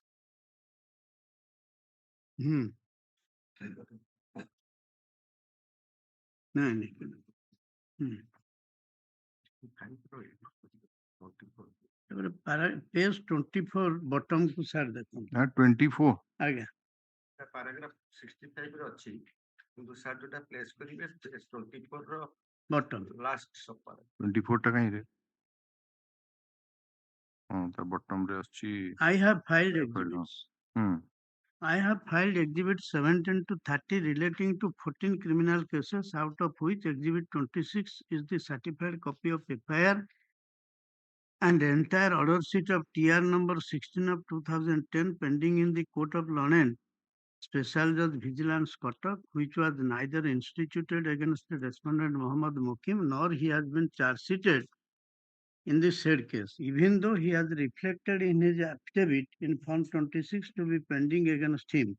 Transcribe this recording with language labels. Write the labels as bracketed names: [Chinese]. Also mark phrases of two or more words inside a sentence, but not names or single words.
[English] Page 24 bottom [Odia] କୁ sir ଦେଖନ୍ତୁ. 24. Agya. Paragraph 65 ରେ ଅଛି କିନ୍ତୁ ସାର୍ ଯୋଉଟା ପ୍ଲେସ୍ କରିବେ 24 ର Bottom. ଲାଷ୍ଟ ସପାର 24 ଟା କାହିଁ ରେ? ତା bottom ରେ ଅଛି [English] I have filed exhibits. I have filed exhibit 17 to 30 relating to 14 criminal cases, out of which exhibit 26 is the certified copy of FIR and entire order sheet of TR number 16 of 2010 pending in the Court of London, Special Judge Vigilance Kotak, which was neither instituted against the respondent Muhammad Mukim nor he has been charge sheeted in the said case, even though he has reflected in his affidavit in Form 26 to be pending against him.